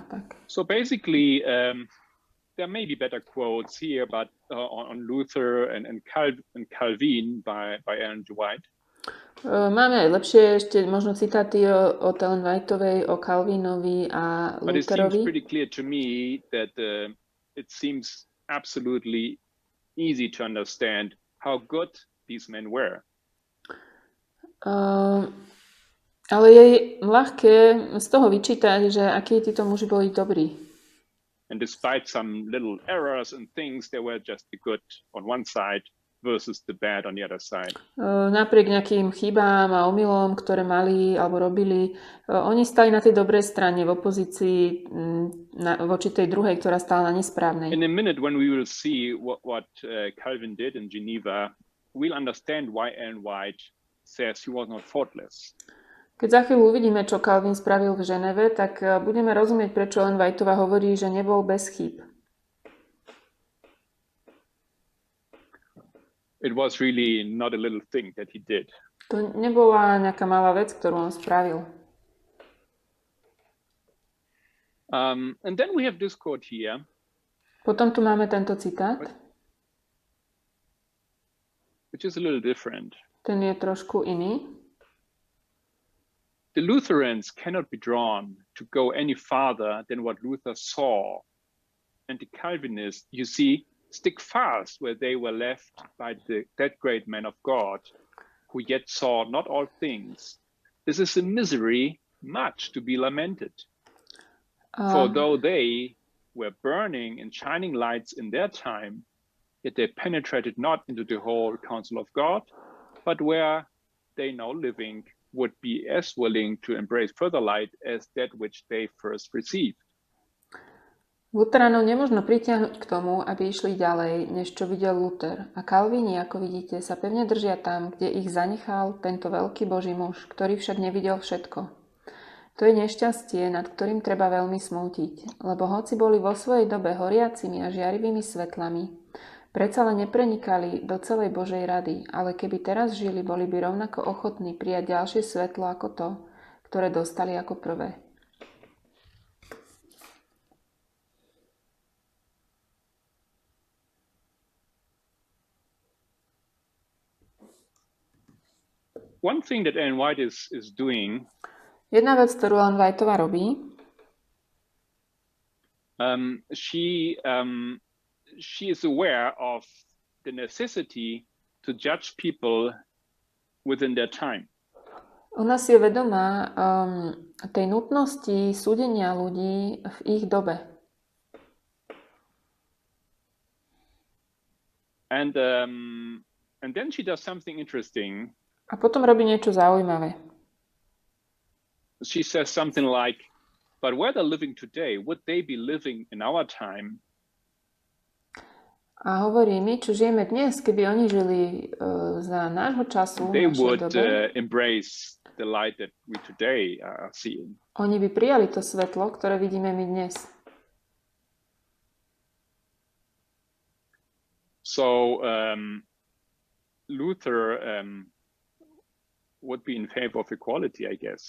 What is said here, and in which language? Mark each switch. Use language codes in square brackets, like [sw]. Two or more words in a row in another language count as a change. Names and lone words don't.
[sk] Tak. [en] So basically, there may be better quotes here, but on Luther and Kalvín by Ellen Gould White. [sk] Máme aj lepšie ešte možno citáty od Ellen Whiteovej, o Kalvínovi a Lutherovi. [en] But it seems pretty clear to me that it seems absolutely easy to understand how good these men were. [sk] Ale je ľahké z toho vyčítať, že akí títo muži boli dobrí. [en] And despite some little errors and things, they were just the good on one side versus the bad on the other side. [sk] Napriek nejakým chybám a omylom, ktoré mali alebo robili, oni stali na tej dobrej strane v opozícii voči tej druhej, ktorá stála na nesprávnej. [en] In a minute when we will see what Calvin did in Geneva, we'll understand why Ellen White says he was not faultless. [sk] Keď za chvíľu uvidíme, čo Kalvín spravil v Ženeve, tak budeme rozumieť, prečo Ellen Whiteová hovorí, že nebol bez chýb. [en] It was really not a little thing that he did. [sk] To nebola nejaká malá vec, ktorú on spravil. [en] And then we have this quote here. [sk] Potom tu máme tento citát. [en] Which is a little different. [sk] Ten je trošku iný. [en] The Lutherans cannot be drawn to go any farther than what Luther saw. And the Calvinists, you see, stick fast where they were left by that great man of God, who yet saw not all things. This is a misery much to be lamented. For though they were burning and shining lights in their time, yet they penetrated not into the whole counsel of God, but where they now living would be as willing to embrace further light as that which they first received. [sk] Luteránov nemožno pritiahnuť k tomu, aby išli ďalej, než čo videl Luther. A Kalvíni, ako vidíte, sa pevne držia tam, kde ich zanechal tento veľký Boží muž, ktorý však nevidel všetko. To je nešťastie, nad ktorým treba veľmi smútiť, lebo hoci boli vo svojej dobe horiacimi a žiarivými svetlami, predsa len neprenikali do celej Božej rady, ale keby teraz žili, boli by rovnako ochotní prijať ďalšie svetlo ako to, ktoré dostali ako prvé. [en] One thing that Ellen White is doing, [sk] jedna vec, ktorú Ellen Whiteová robí, [en] she is aware of the necessity to judge people within their time. [sk] Ona si je vedomá tej nutnosti súdenia ľudí v ich dobe. [en] And then she does something interesting. [sk] A potom robí niečo zaujímavé. [en] She says something like, but where they're living today, would they be living in our time? [sk] A hovorí, my, čo žijeme dnes, keby oni žili za nášho času, [en] they would embrace the light that we today are seeing. [sk] Oni by prijali to svetlo, ktoré vidíme my dnes. [en] So Luther would be in favor of equality, I guess.